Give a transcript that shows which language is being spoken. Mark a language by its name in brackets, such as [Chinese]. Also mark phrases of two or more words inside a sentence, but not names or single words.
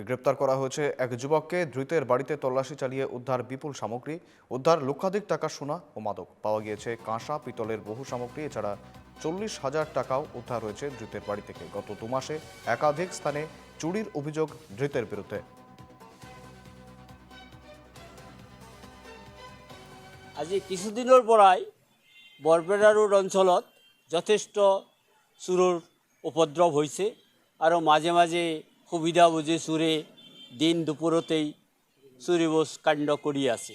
[Bangla] গ্রেপ্তার করা হয়েছে এক যুবককে। ধৃতের বাড়িতে তল্লাশি চালিয়ে উদ্ধার বিপুল সামগ্রী। উদ্ধার লক্ষাধিক টাকা সোনা ও মাদক। পাওয়া গিয়েছে কাঁসা পিতলের বহু সামগ্রী। এছাড়া 40,000 টাকাও উদ্ধার হয়েছে ধৃতের বাড়ি থেকে। গত 2 মাসে একাধিক স্থানে চুরির অভিযোগ ধৃতের বিরুদ্ধে। [Assamese] আজি কিছুদিনৰ পৰাই বৰপেটা ৰোড অঞ্চলত যথেষ্ট চোৰৰ উপদ্ৰৱ হৈছে আৰু মাজে মাজে সুবিধা বুজি চোৰে দিন দুপৰতেই চুৰিবোৰ কাণ্ড কৰি আছে।